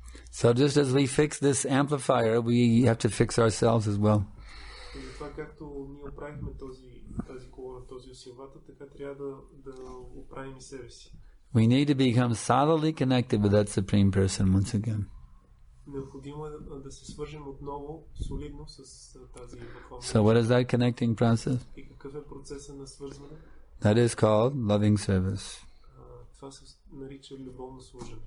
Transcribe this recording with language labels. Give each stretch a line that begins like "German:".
English: So just as we fix this amplifier, we have to fix ourselves as well.
Bulgarian: И затова както ние оправихме тази колона, този усилвател, така трябва да оправим и себе си.
English: We need to become solidly connected with that Supreme Person once again.
Bulgarian: Необходимо е да се свържем отново солидно с тази върховна.
English: So what is that connecting process?
Bulgarian: И какъв е процесът на свързване?
English: That is called loving service.
Bulgarian: Това се нарича любовно служене.